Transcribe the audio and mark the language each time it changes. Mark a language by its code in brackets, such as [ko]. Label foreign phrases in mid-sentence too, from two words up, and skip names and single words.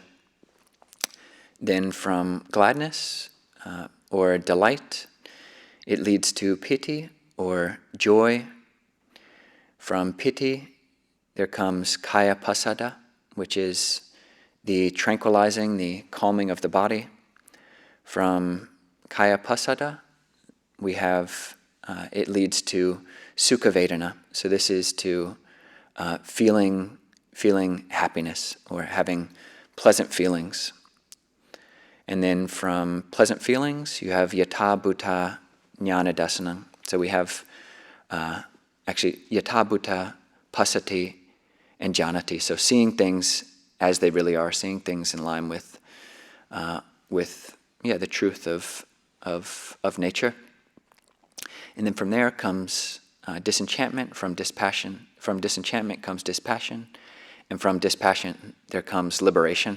[en] Then from gladness or delight, it leads to piti or joy. From piti, there comes [pi] kaya pasada, [en] which is the tranquilizing, the calming of the body. From [pi] kaya pasada, [en] we have, it leads to [pi] sukha vedana. [en] So this is to feeling happiness or having pleasant feelings. And then from pleasant feelings, you have [pi] yatha bhuta jnana dasanam. [en] So we have actually [pi] yatha bhuta pasati [en] and janati. So seeing things as they really are, seeing things in line with the truth of nature. And then from there comes disenchantment. From disenchantment comes dispassion, and from dispassion there comes liberation.